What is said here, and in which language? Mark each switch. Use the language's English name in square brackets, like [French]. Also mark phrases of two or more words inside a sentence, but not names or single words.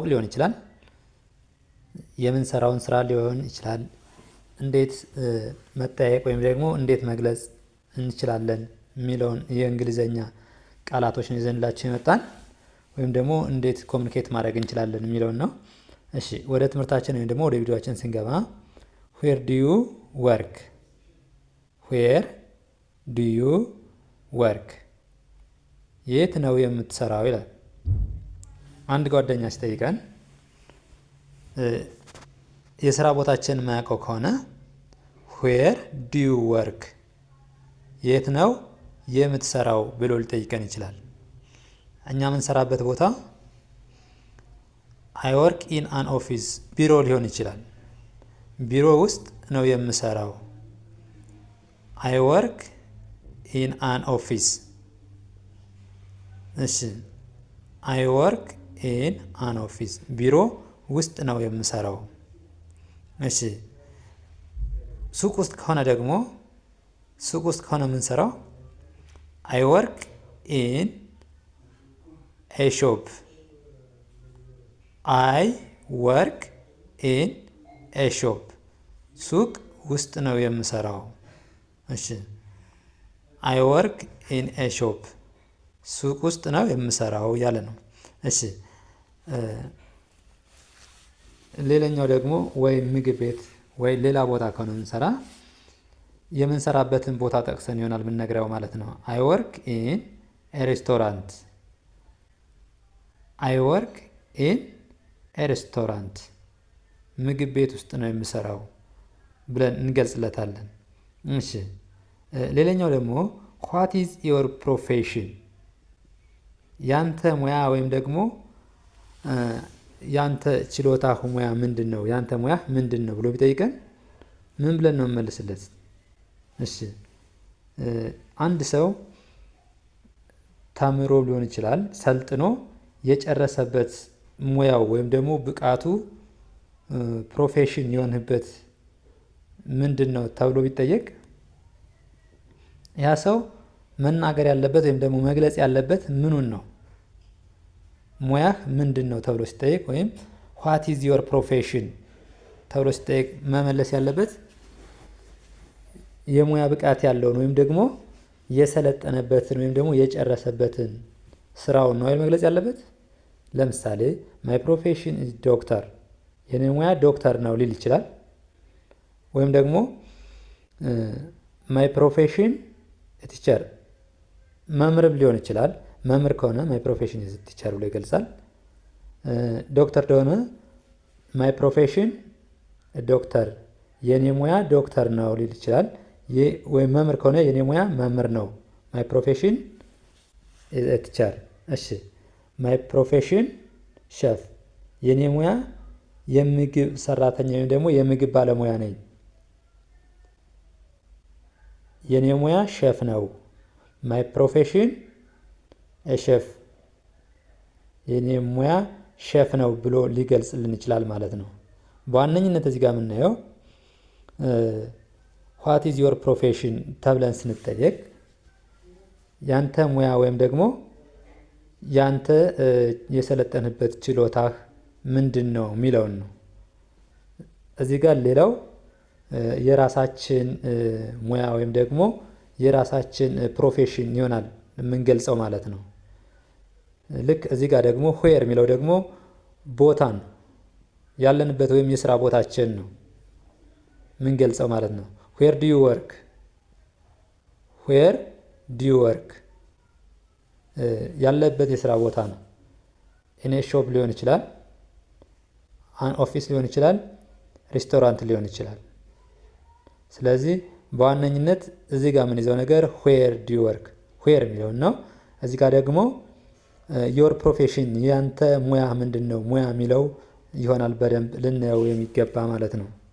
[Amharic] ሊሆን ይችላል፣ የምንሰራውን ስራ ሊሆን ይችላል። እንዴት መጠያየቅ ወይም ደግሞ እንዴት መግለጽ እንችላለን የሚለውን የእንግሊዘኛ ቃላቶችን ይዘንላችሁ የመጣን ወይም ደግሞ እንዴት ኮሚኒኬት ማድረግ እንችላለን የሚለውን ነው። እሺ ወደ ትምህርታችን ወይም ደግሞ ወደ ቪዲዮአችን ስንገባ [English] where do you work? where do you work? [Amharic] የት ነው የምትሰራው ይላል። አንድ ጓደኛ ሲጠይቀን የስራ ቦታችን የማያውቀው ከሆነ [English] where do you work? [Amharic] የት ነው የምትሰራው ብሎ ሊጠይቀን ይችላል። እኛ የምንሰራበት ቦታ [English] I work in an office [Amharic] ቢሮ ሊሆን ይችላል። ቢሮ ውስጥ ነው የምሰራው። [English] I work in an office። [Amharic] እሺ [English] I work in an office [Amharic] ቢሮ ውስጥ ነው የምሰራው። እሺ ሱቅ ውስጥ ከሆነ ደግሞ ሱቅ ውስጥ ከሆነ የምንሰራው [English] I work in a shop። I work in a shop [Amharic] ሱቅ ውስጥ ነው የምሰራው። እሺ [English] I work in a shop [Amharic] ሱቅ ውስጥ ነው የምሰራው ያለ ነው። እሺ ሌላኛው ደግሞ ወይ ምግብ ቤት ወይ ሌላ ቦታ ከሆነ የምንሰራ የምንሰራበትን ቦታ ጠቅሰን ይሆናል የምንነግረው ማለት ነው። [English] I work in a restaurant። I work in a restaurant [Amharic] ምግብ ቤት ውስጥ ነው የምሰራው ብለን እንገልጽለታለን። እሺ ሌላኛው ደግሞ [English] what is your profession? [Amharic] ያንተ ሙያ ወይም ደግሞ ያንተ ችሎታ ሙያ ምንድነው? ያንተ ሙያ ምንድነው ብሎ ቢጠይቀን ምን ብለን ነው መልስለት? እሺ አንድ ሰው ተምሮ ሊሆን ይችላል፣ ሰልጥኖ የጨረሰበት ሙያው ወይም ደግሞ ብቃቱ ፕሮፌሽን የሆነበት ምንድነው ተብሎ ቢጠየቅ ያ ሰው መናገር ያለበት ወይም ደግሞ መግለጽ ያለበት ምኑን ነው? ሙያህ ምንድነው ተብሎ ሲጠየቅ ወይም [English] what is your profession [Amharic] ተብሎ ሲጠየቅ መመለስ ያለበት የሙያ ብቃት ያለውን ወይም ደግሞ የሰለጠነበትን ወይም ደግሞ የጨረሰበትን ስራውን ነው መግለጽ ያለበት። ለምሳሌ [English] my profession is doctor [Amharic] የኔ ሙያ ዶክተር ነው ሊል ይችላል። ወይም ደግሞ [English] my profession teacher [Amharic] መምህርም ሊሆን ይችላል። መምህር ከሆነ [English] my profession is teacher [Amharic] ብሎ ይገልጻል። ዶክተር ከሆነ [English] my profession [Amharic] ዶክተር የኔ ሙያ ዶክተር ነው ሊል ይችላል። ወይም መምህር ከሆነ የኔ ሙያ መምህር ነው [English] my profession is a teacher። [Amharic] እሺ [English] my profession [Amharic] ሼፍ የኔ ሙያ የምግብ ሰራተኛ ወይም ደግሞ የምግብ ባለሙያ ነኝ። የኔ ሙያ ሼፍ ነው [English] my profession a chef [Amharic] የኔ ሙያ ሼፍ ነው ብሎ ሊገልጽልን ይችላል ማለት ነው። በዋነኝነት እዚህ ጋር የምናየው [English] what is your profession [Amharic] ተብለን ስንጠየቅ ያንተ ሙያ ወይም ደግሞ ያንተ የሰለጠንበት ችሎታህ ምንድነው የሚለውን ነው። እዚህ ጋር ሌላው የራሳችን ሙያ ወይም ደግሞ የራሳችን ፕሮፌሽን ይሆናል የምንገልጸው ማለት ነው። ልክ እዚህ ጋር ደግሞ where የሚለው ደግሞ ቦታን ያለንበት ወይም የስራ ቦታችን ነው የምንገልጸው ማለት ነው። [English] where do you work? where do you work [Amharic] ያለበት የስራ ቦታ ነው። [English] in a shop [Amharic] ሊሆን ይችላል፣ [English] an office [Amharic] ሊሆን ይችላል፣ ሬስቶራንት ሊሆን ይችላል። ስለዚህ በዋነኝነት እዚህ ጋር ምን ይዘው ነገር [English] where do you work [Amharic] ዌር የሚለውን ነው። እዚህ ጋር ደግሞ [English] your profession [Amharic] ያንተ ሙያ ምንድን ነው ሙያ የሚለው ይሆናል በደንብ ልናየው የሚገባ ማለት ነው።